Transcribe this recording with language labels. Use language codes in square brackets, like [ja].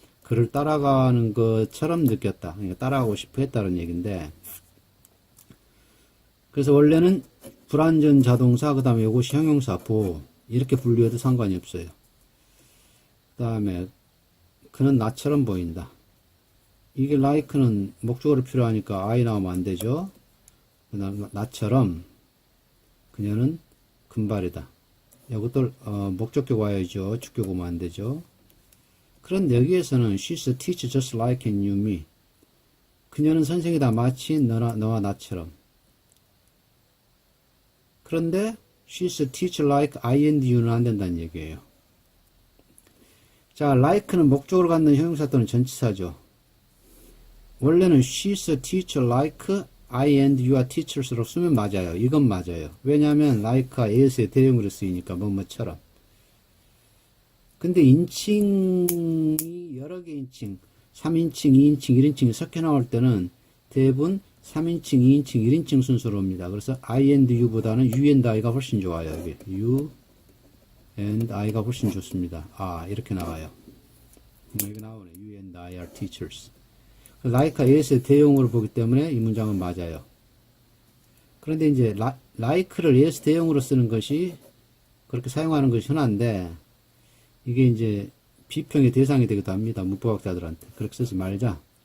[ko] 그를 따라가는 것처럼 느꼈다. 그러니까 따라가고 싶어 했다는 얘기인데 그래서 원래는 불완전 자동사 그 다음에 이것이 형용사 보호 이렇게 분류해도 상관이 없어요. 그 다음에 그는 나처럼 보인다. 이게 like는 목적어로 필요하니까 I 나오면 안 되죠. 그 다음 나처럼 그녀는 금발이다. 이것도 목적격 와야죠. 주격 오면 안 되죠. 그런데 여기에서는 [en] she's a teacher just like you and me. [ko] 그녀는 선생이다. 마치 너와 나처럼. 그런데 [en] she's a teacher like I and you는 [ko] 안 된다는 얘기예요. 자, like는 목적으로 갖는 형용사 또는 전치사죠. 원래는 [en] she's a teacher like I and you are teachers로 [ko] 쓰면 맞아요. 이건 맞아요. 왜냐하면 like가 as의 대용으로 쓰이니까 뭐뭐처럼. 근데 인칭이 여러 개 인칭, 3인칭, 2인칭, 1인칭이 섞여 나올 때는 대부분 3인칭, 2인칭, 1인칭 순서로 옵니다. 그래서 I and you보다는 you and I가 훨씬 좋아요. 여기 you and I가 훨씬 좋습니다. 아, 이렇게 나와요. 여기 나오네. [en] You and I are teachers. [ko] like가 as의 대용으로 보기 때문에 이 문장은 맞아요. 그런데 이제 like를 as 대용으로 쓰는 것이 그렇게 사용하는 것이 흔한데 이게 이제 비평의 대상이 되기도 합니다. 문법학자들한테. 그렇게 쓰지 말자.